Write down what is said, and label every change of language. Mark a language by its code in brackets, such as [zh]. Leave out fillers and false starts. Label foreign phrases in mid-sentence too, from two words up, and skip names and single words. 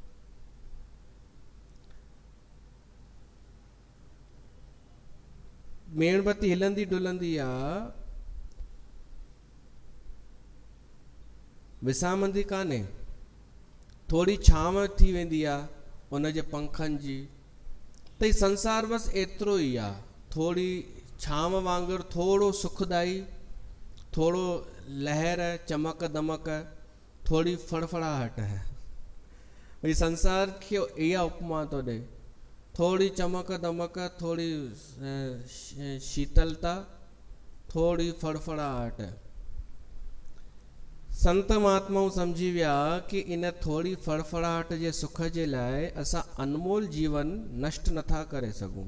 [sd] मेणबत्ती हिलंदी डुलंदी आहे, विसामंदी कान्हे, थोरी छांव थी वेंदी आहे उनजे पंखनि जी। त ही संसार बसि एतिरो ई आहे, थोरी छांव वांगुरु, थोरो सुखदाई, थोरो लहर, चमक दमक, थोरी फड़फड़ाहट है। भई संसार खे इहा उपमा थो ॾे, थोरी चमक दमक, थोरी शीतलता, थोरी फड़फड़ाहट। संत महात्माऊं सम्झी विया कि इन थोरी फड़फड़ाहट जे सुख जे लाइ असां अनमोल जीवन नष्ट नथा करे सघूं।